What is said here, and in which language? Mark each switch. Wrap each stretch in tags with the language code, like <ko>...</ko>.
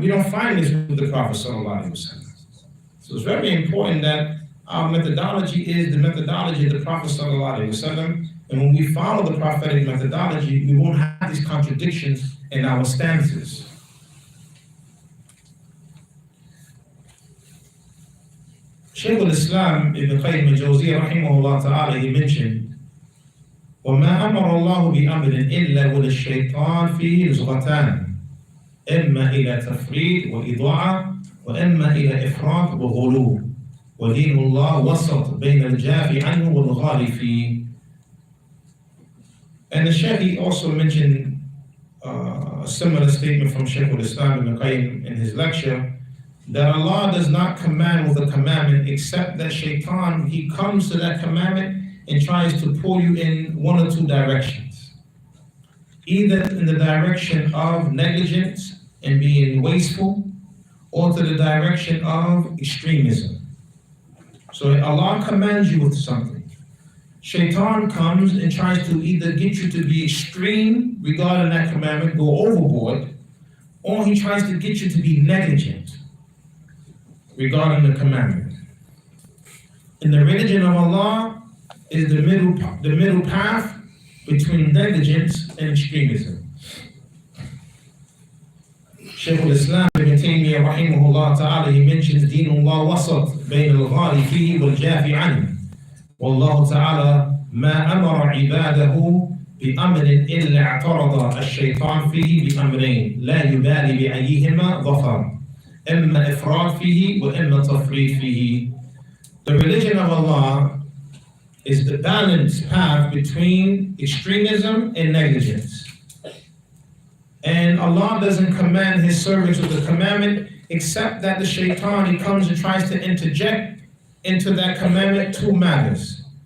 <en>We don't find this with the Prophet sallallahu alaihi wasallam. So it's very important that our methodology is the methodology of the Prophet sallallahu alaihi wasallam, and when we follow the prophetic methodology, we won't have these contradictions in our stances.</en> <ar>Shaykh al-Islam Ibn Qayyim al-Jawziyya rahimahullah ta'ala,</ar> <en>he mentioned,</en> <ar>وَمَا أَمَرَ اللَّهُ بِأَمْرٍ إِلَّا وَلِلشَّيْطَانِ فِيهِ رُزْغَتَانِ إِمَّا إِلَى تَفْرِيطٍ وَإِضَاعَةٍ وَإِمَّا إِلَى إِفْرَاطٍ وَغُلُوٍ وَدِينُ اللَّهِ وَسَطٌ بَيْنَ الْجَافِ عَنْهُ وَالْغَالِ فِيهِ.</ar> <en>And the Shaykh, he also mentioned a similar statement from Shaykh al-Islam Ibn Qayyim in his lecture, that Allah does not command with a commandment except that shaitan, he comes to that commandment and tries to pull you in one or two directions. Either in the direction of negligence and being wasteful, or to the direction of extremism. So Allah commands you with something. Shaitan comes and tries to either get you to be extreme regarding that commandment, go overboard, or he tries to get you to be negligent regarding the commandment. In the religion of Allah is the middle path between negligence and extremism.</en> <ar>Shaykh al-Islam Ibn Taymiyyah rahimahullah ta'ala,</ar> <en>he mentions</en> <ar>دين الله وسط بين الغالي فيه والجافي عنه والله تعالى ما أمر عباده بأمر إلا اعترض الشيطان فيه بأمرين لا يبالي بأيهما ظفر إما إفراط فيه وإما تفريط فيه.</ar> <en>The religion of Allah is the balanced path between extremism and negligence. And Allah doesn't command His servants with a commandment except that the shaitan, he comes and tries to interject into that commandment two matters.</en>